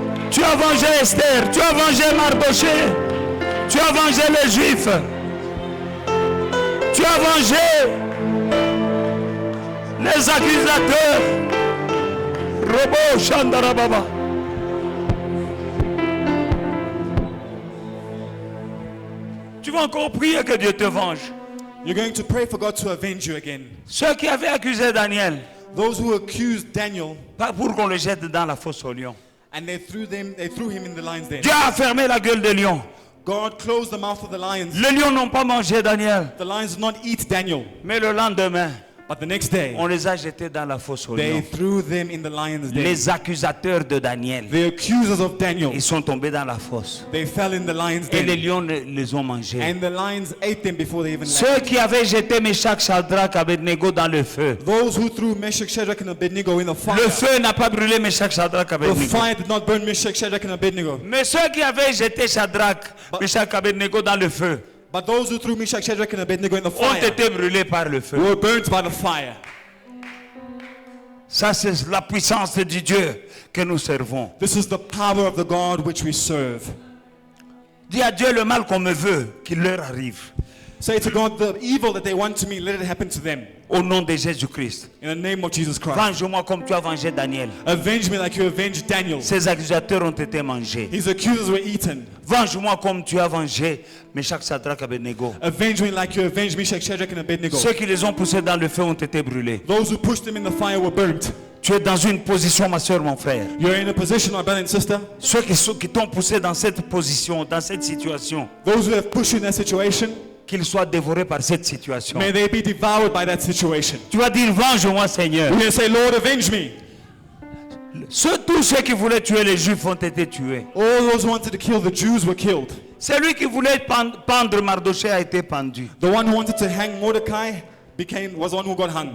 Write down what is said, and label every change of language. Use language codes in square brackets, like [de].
[fr] Tu as vengé Esther, tu as vengé Mardoché, tu as vengé les Juifs, tu as vengé les accusateurs. Robo Shandarababa. Tu vas encore prier que Dieu te venge. [en] You're going to pray for God to avenge you again. [fr] Ceux qui avaient accusé Daniel, [en] Those who accused Daniel, [fr] pas pour qu'on le jette dans la fosse au lion. [en] and they threw him in the lion's den. [fr] Dieu a fermé la gueule des lions. [en] God closed the mouth of the lions. [fr] Les lions n'ont pas mangé Daniel. [en] The lions did not eat Daniel, [fr] Mais le lendemain, [en] but the next day [fr] on les a jetés dans la fosse au [en] they [fr] lion. [en] threw them in the lion's den. [fr] Les accusateurs de Daniel, [en] The accusers of Daniel, [fr] ils sont tombés dans la fosse. [en] they fell in the lion's [fr] Et les [en] den, [fr] lions les ont mangés. [en] and the lions ate them before they even left. [fr] Ceux qui avaient jeté Meshach, Shadrach, Abednego dans le feu. [en] Those who threw Meshach, Shadrach, and Abednego in the [fr] Le [en] fire, [fr] feu n'a pas brûlé Meshach, Shadrach, [en] the Abednego. fire did not burn Meshach, Shadrach, and Abednego. [fr] Mais ceux qui avaient jeté Shadrach, Meshach, Abednego dans le feu [en] But those who threw Meshach, Shadrach, and Abednego in the [fr] ont [en] fire [fr] été brûlés par le feu. [en] were burnt by the fire. [fr] Ça, c'est la puissance du Dieu que nous servons. [en] This is the power of the God which we serve. [fr] Dis à Dieu le mal qu'on me veut, qu'il leur arrive. [en] Say to God, the evil that they want to me, let it happen to them. [fr] Au nom de Jésus-Christ. [en] In the name of Jesus Christ. [fr] Venge-moi comme tu as vengé Daniel. [en] Avenge me like you avenged Daniel. [fr] Ses accusateurs ont été mangés. [en] His accusers were eaten. [fr] Venge-moi comme tu as vengé Meshach, Shadrach, Abednego. [en] Avenge me like you avenged Meshach, Shadrach, and Abednego. [fr] Ceux qui les ont poussés dans le feu ont été brûlés. [en] Those who pushed them in the fire were burnt. [fr] Tu es dans une position, ma soeur, mon frère. [en] You're in a position, my brother and sister. [fr] Ceux qui t'ont poussé dans cette position, dans cette situation, [en] Those who have pushed you in that situation, [fr] qu'ils soient dévorés par cette situation. [en] may they be devoured by that situation. [fr] Tu vas dire, venge-moi, Seigneur. [en] We're going to say, Lord, avenge me. [fr] Tous ceux qui voulaient tuer les Juifs ont été tués. [en] All those who wanted to kill the Jews were killed. [fr] Celui qui voulait pendre Mardoché a été pendu. [en] The one who wanted to hang Mordecai was the one who got hung.